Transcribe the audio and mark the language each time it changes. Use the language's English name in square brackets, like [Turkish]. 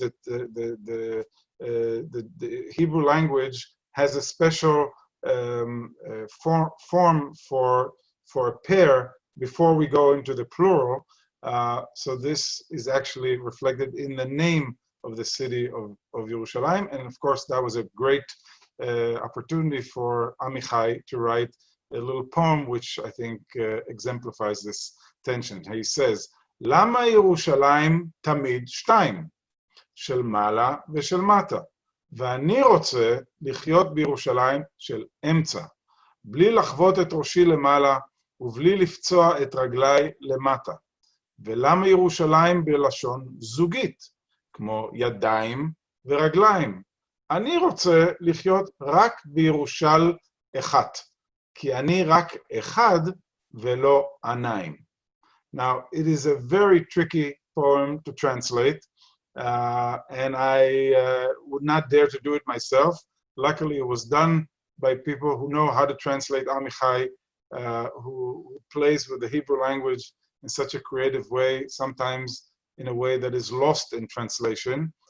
[English] That the Hebrew language has a special form for a pair before we go into the plural. So this is actually reflected in the name of the city of Yerushalayim. And of course, that was a great opportunity for Amichai to write a little poem, which I think exemplifies this tension. He says, [Hebrew] Lama Yerushalayim tamid shtayim, shel mala veshel mata, ואני רוצה לחיות בירושלים של אמצע, בלי לחוות את ראשי למעלה ובלי לפצוע את רגליי למטה. ולמה ירושלים בלשון זוגית, כמו ידיים ורגליים? אני רוצה לחיות רק בירושל אחת, כי אני רק אחד ולא עיניים. [English] Now, it is a very tricky poem to translate, and I would not dare to do it myself. Luckily, it was done by people who know how to translate Amichai, who plays with the Hebrew language in such a creative way, sometimes in a way that is lost in translation.